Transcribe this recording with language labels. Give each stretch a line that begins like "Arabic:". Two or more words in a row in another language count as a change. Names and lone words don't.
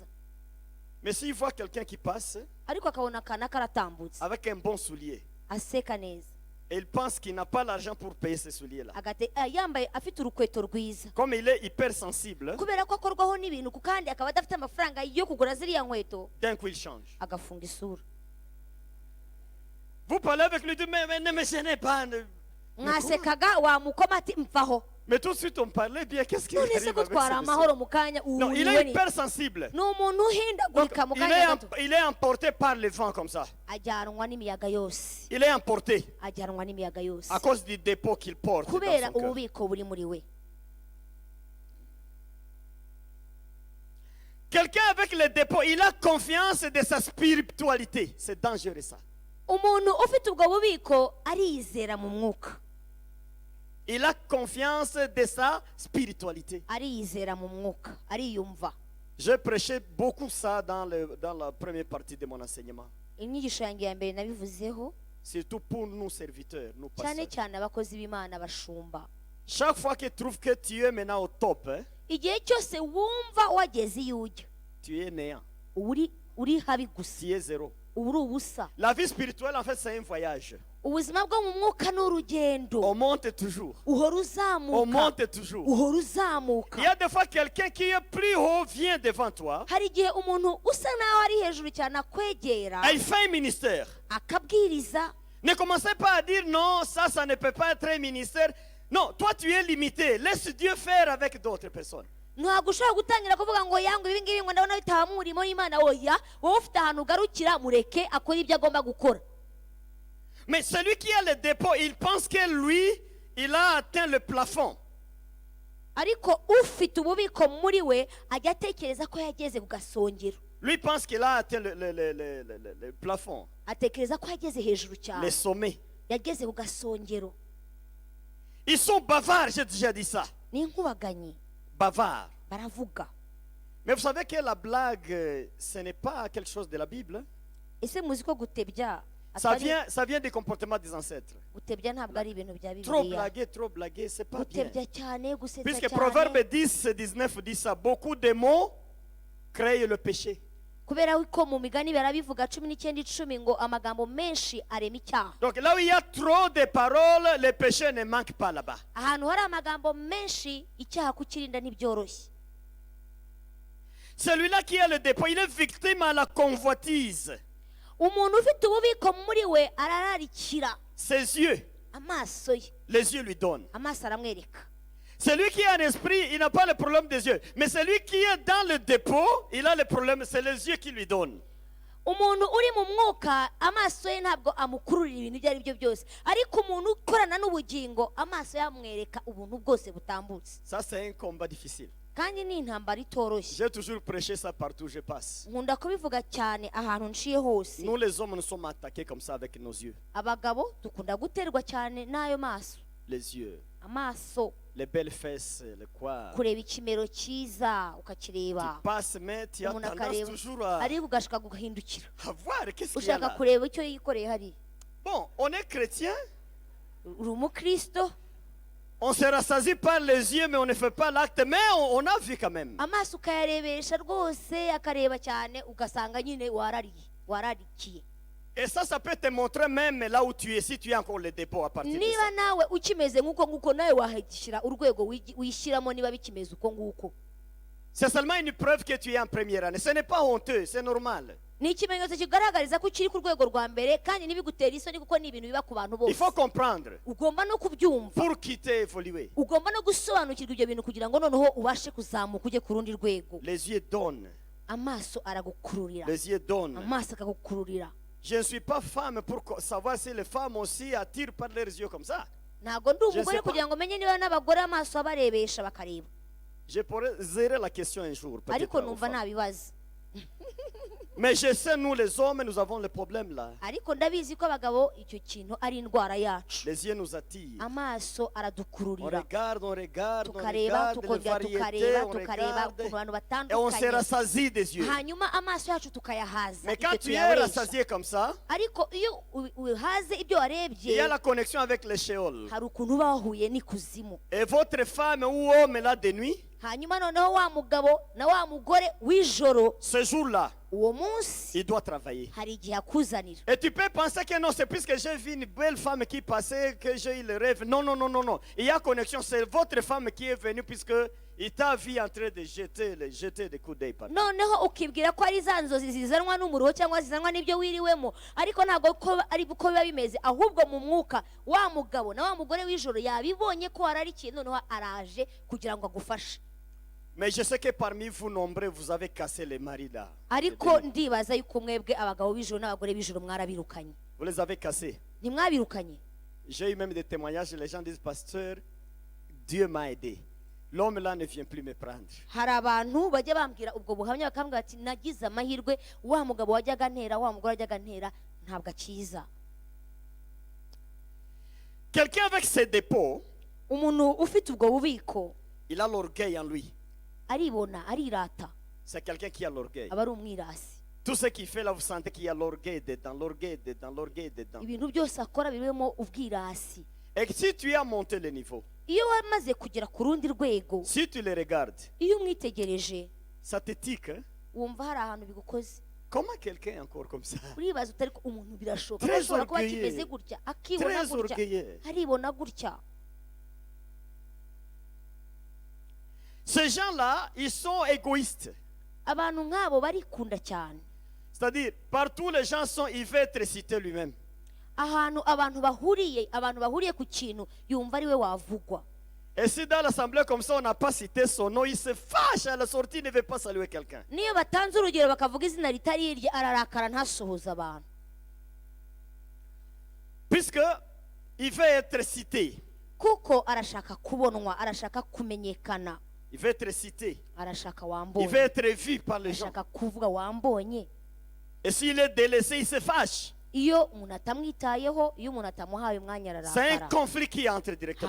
French: Mais s'il voit quelqu'un qui passe
Kinyarwanda: Ariko akabona akana karatambutse
French: avec un bon soulier,
Kinyarwanda: aseka neza,
French: et il pense qu'il n'a pas l'argent pour payer ces souliers-là.
Kinyarwanda: yambaye afite urukweto rwiza,
French: Comme il est hypersensible,
Kinyarwanda: kubera ko akorwaho n'ibintu kandi akaba adafite amafaranga yo kugura ziriya nkweto,
French: d'un coup il change.
Kinyarwanda: agafunga isura.
French: Vous parlez avec lui, dites, mais ne me gênez pas.
Kinyarwanda: Mwasekaga wamukoma ati mvaho.
French: Mais tout de suite on parlait bien. Qu'est-ce qu'il
Kinyarwanda: None se
French: arrive avec
Kinyarwanda: gutwara
French: ce
Kinyarwanda: amahoro
French: monsieur?
Kinyarwanda: mu kanya
French: Non, il est hypersensible.
Kinyarwanda: ni umuntu
French: Donc,
Kinyarwanda: uhindagurika mu kanya gato.
French: il est emporté par le vent comme ça.
Kinyarwanda: Ajyanwa n'imiyaga yose,
French: Il est emporté
Kinyarwanda: ajyanwa n'imiyaga yose
French: à cause du dépôt qu'il porte dans
Kinyarwanda: kubera
French: son cœur.
Kinyarwanda: ububiko buri muri we.
French: Quelqu'un avec le dépôt, il a confiance de sa spiritualité. C'est dangereux ça.
Kinyarwanda: Umuntu ufite ubwo bubiko arizera mu mwuka.
French: Il a confiance de sa spiritualité.
Kinyarwanda: Arizera mu mwuka, ariyumva.
French: J'ai prêché beaucoup ça dans la première partie de mon enseignement.
Kinyarwanda: Inyigisho yanjye ya mbere nabivuzeho,
French: Surtout pour nous serviteurs, nous
Kinyarwanda: cyane
French: pasteurs.
Kinyarwanda: cyane abakozi b'Imana bashumba.
French: Chaque fois que tu trouves que tu es maintenant au top, hein,
Kinyarwanda: Igihe cyose wumva wageze iyo ujya,
French: tu es néant.
Kinyarwanda: uri habi gusa,
French: Tu es zéro.
Kinyarwanda: uba uri ubusa.
French: La vie spirituelle, en fait, c'est un voyage.
Kinyarwanda: Ubuzima bwo mu mwuka ni urugendo,
French: On monte toujours.
Kinyarwanda: uhora
French: On
Kinyarwanda: uzamuka,
French: monte toujours.
Kinyarwanda: uhora uzamuka.
French: Il y a des fois quelqu'un qui est plus haut vient devant toi.
Kinyarwanda: Hari igihe umuntu usa naho ari hejuru cyane akwegera
French: Et il fait un ministère.
Kinyarwanda: akabwiriza.
French: Ne commencez pas à dire non, ça ne peut pas être un ministère. Non, toi tu es limité. Laisse Dieu faire avec d'autres personnes.
Kinyarwanda: Ntabwo ushobora gutangira kuvuga ngo yangu ibi ngibi ngo ndabona bitaba mu murimo w'Imana. Oya, wowe ufite ahantu ugarukira, mureke akora ibyo agomba gukora.
French: Mais celui qui a le dépôt, il pense que lui, il a atteint le plafond.
Kinyarwanda: Ariko ufite ububiko muri we ajya atekereza ko yageze ku gasongero.
French: Lui pense qu'il a atteint le plafond,
Kinyarwanda: atekereza ko yageze hejuru
French: les
Kinyarwanda: cyane,
French: sommets.
Kinyarwanda: yageze ku gasongero.
French: Ils sont bavards, j'ai déjà dit ça.
Kinyarwanda: Ni inkubaganyi,
French: Bavards.
Kinyarwanda: baravuga.
French: Mais vous savez que la blague, ce n'est pas quelque chose de la Bible.
Kinyarwanda: Ese muzi ko gutebya
French: Ça vient des comportements des ancêtres.
Kinyarwanda: gutebya ntabwo ari ibintu bya
French: Trop
Kinyarwanda: Bibiliya.
French: blaguer, c'est pas bien.
Kinyarwanda: Gutebya cyane, gusetsa
French: Puisque Proverbe
Kinyarwanda: cyane,
French: 10-19 dit ça, beaucoup de mots créent le péché.
Kinyarwanda: kubera ko mu migani barabivuga 19:10 ngo amagambo menshi arema icyaha.
French: Donc là où il y a trop de paroles, le péché ne manque pas là-bas.
Kinyarwanda: Ahantu hari amagambo menshi, icyaha kukirinda ntibyoroshye.
French: Celui-là qui a le dépôt, il est victime à la convoitise.
Kinyarwanda: Umuntu ufite ububiko muri we arararikira
French: Ses yeux,
Kinyarwanda: amaso ye,
French: les yeux lui donnent.
Kinyarwanda: amaso aramwereka.
French: Celui qui a un esprit, il n'a pas le problème des yeux. Mais celui qui est dans le dépôt, il a le problème, c'est les yeux qui lui donnent.
Kinyarwanda: Umuntu uri mu mwuka amaso ye ntabwo amukururira ibintu ibyo ari byo byose, ariko umuntu ukorana n'ubugingo amaso yamwereka ubuntu bwose butambutse.
French: Ça, c'est un combat difficile.
Kinyarwanda: Kandi ni intambara itoroshye.
French: J'ai toujours prêché ça partout où je passe.
Kinyarwanda: Nkunda kubivuga cyane ahantu nciye hose.
French: Nous, les hommes, nous sommes attaqués comme ça avec nos yeux.
Kinyarwanda: Abagabo dukunda guterwa cyane n'ayo maso,
French: Les yeux,
Kinyarwanda: amaso,
French: les belles fesses, le quoi.
Kinyarwanda: kureba ikimero cyiza
French: Tu
Kinyarwanda: ukakireba,
French: passes, mais tu as
Kinyarwanda: umuntu
French: tendance
Kinyarwanda: akareba
French: toujours à
Kinyarwanda: ariko ugashaka guhindukira
French: voir qu'est-ce qu'il y a
Kinyarwanda: ushaka
French: là.
Kinyarwanda: kureba icyo yikoreye hari.
French: Bon, on est chrétien,
Kinyarwanda: Uri umukristo,
French: on se rassasie par les yeux, mais on ne fait pas l'acte, mais on a vu quand même.
Kinyarwanda: amaso ukayarebesha rwose akareba cyane, ugasanga nyine wararikiye.
French: Et ça peut te montrer même là où tu es, si tu as encore le dépôt à partir de
Kinyarwanda: Niba
French: ça.
Kinyarwanda: nawe ukimeze nk'uko nguko, nawe wahishyira urwego wishyiramo niba bikimeze uko nguko.
French: C'est seulement une preuve que tu es en première année. Ce n'est pas honteux, c'est normal.
Kinyarwanda: Ni ikimenyetso kigaragariza ko ukiri ku rwego rwa mbere, kandi ntibigutera isoni kuko ni ibintu biba ku bantu
French: Il
Kinyarwanda: bose.
French: faut comprendre
Kinyarwanda: Ugomba no kubyumva,
French: pour quitter, évoluer.
Kinyarwanda: ugomba no gusobanukirwa ibyo bintu kugira ngo noneho ubashe kuzamuka ujye ku rundi rwego.
French: Les yeux donnent.
Kinyarwanda: Amaso aragukururira,
French: Les yeux donnent.
Kinyarwanda: amaso akagukururira.
French: Je ne suis pas femme pour savoir si les femmes aussi attirent par leurs yeux comme ça.
Kinyarwanda: Ntabwo ndi
French: Je
Kinyarwanda: umugore
French: sais pas.
Kinyarwanda: kugira ngo menye niba n'abagore amaso abarebesha bakareba,
French: Je pourrais zérer la question un jour. peut-être
Kinyarwanda: ariko
French: aux
Kinyarwanda: numva
French: femmes.
Kinyarwanda: nabibaza.
French: Mais je sais, nous les hommes, nous avons le problème là.
Kinyarwanda: Ariko ndabizi ko abagabo icyo kintu ari indwara yacu.
French: Les yeux nous attirent.
Kinyarwanda: Amaso
French: On
Kinyarwanda: aradukururira,
French: regarde, on regarde, on
Kinyarwanda: tukareba
French: regarde les
Kinyarwanda: tukongera
French: variétés,
Kinyarwanda: tukareba
French: on
Kinyarwanda: tukareba
French: regarde
Kinyarwanda: ku bantu
French: et on se
Kinyarwanda: batandukanye,
French: rassasie des yeux.
Kinyarwanda: hanyuma amaso yacu tukayahaza
French: Mais
Kinyarwanda: ibyo
French: quand tu es
Kinyarwanda: tuyaresha.
French: rassasié comme ça,
Kinyarwanda: Ariko iyo uhaze ibyo
French: il
Kinyarwanda: warebye,
French: y a la connexion avec le Sheol.
Kinyarwanda: hari ukuntu uba wahuye n'ikuzimu.
French: Et votre femme ou homme là de nuit,
Kinyarwanda: Hanyuma noneho wa mugabo na wa mugore w'ijoro,
French: ce jour-là,
Kinyarwanda: uwo munsi
French: il doit travailler.
Kinyarwanda: hari igihe akuzanira.
French: Et tu peux penser que non, c'est puisque j'ai vu une belle femme qui passait que j'ai eu le rêve. Non, non, non, non, non. Il y a connexion. C'est votre femme qui est venue puisque il t'a vu en train de jeter des coups d'œil par terre.
Kinyarwanda: Noneho ukibwira ko ari za nzozi zizanwa n'umuruho cyangwa zizanwa n'ibyo wiriwemo, ariko ntabwo ko ari uko biba bimeze, ahubwo mu mwuka wa mugabo na wa mugore w'ijoro yabibonye ko wararikiye, noneho araje kugira ngo agufashe.
French: Mais je sais que parmi vous nombreux, vous avez cassé les maris là.
Kinyarwanda: Ariko ndibaza yuko mwebwe abagabo b'ijoro n'abagore b'ijoro mwarabirukanye.
French: Vous les avez cassés.
Kinyarwanda: Ntimwabirukanye?
French: J'ai eu même des témoignages, les gens disent, pasteur, Dieu m'a aidé. L'homme là ne vient plus me prendre.
Kinyarwanda: Hari abantu bajya bambwira ubwo buhamya bakambwira ati nagize amahirwe, wa mugabo wajyaga ntera, wa mugore wajyaga ntera ntabwo akiza.
French: Quelqu'un avec ses dépôts,
Kinyarwanda: Umuntu ufite ubwo bubiko
French: il a l'orgueil en lui.
Kinyarwanda: aribona, arirata,
French: C'est quelqu'un qui a l'orgueil.
Kinyarwanda: aba ari umwirasi.
French: Tout ce qu'il fait là, vous sentez qu'il y a l'orgueil dedans, l'orgueil dedans, l'orgueil dedans.
Kinyarwanda: Ibintu byose akora birimo ubwirasi.
French: Et si tu as monté le niveau,
Kinyarwanda: Iyo wamaze kugera ku rundi rwego,
French: si tu le regardes,
Kinyarwanda: iyo umwitegereje
French: ça te tique. Hein?
Kinyarwanda: wumva hari ahantu bigukoze.
French: Comment quelqu'un est encore comme ça?
Kinyarwanda: Uribaza utari ko umuntu birashoboka,
French: Très
Kinyarwanda: ashobora kuba
French: orgueilleux.
Kinyarwanda: kimeze gutya, akibona
French: Très
Kinyarwanda: gutya,
French: orgueilleux.
Kinyarwanda: aribona gutya.
French: Ces gens-là, ils sont égoïstes.
Kinyarwanda: Abantu nk'abo barikunda cyane.
French: C'est-à-dire, partout les gens sont, il veut être cité lui-même.
Kinyarwanda: Ahantu abantu bahuriye ku kintu yumva ari we wavugwa.
French: Et si dans l'assemblée comme ça, on n'a pas cité son nom, il se fâche à la sortie, il ne veut pas saluer quelqu'un.
Kinyarwanda: Niyo batanze urugero bakavuga izina ritari irye, ararakara ntasuhuza abantu.
French: Puisque il veut être cité.
Kinyarwanda: Kuko arashaka kubonwa, arashaka kumenyekana.
French: Il veut être cité.
Kinyarwanda: arashaka
French: Il
Kinyarwanda: wambonye,
French: veut être vu par les gens.
Kinyarwanda: arashaka kuvuga wambonye.
French: Et s'il est délaissé, il se fâche.
Kinyarwanda: Iyo umuntu atamwitayeho, iyo umuntu atamuhaye umwanya
French: C'est un
Kinyarwanda: ararakara,
French: conflit qui entre directement.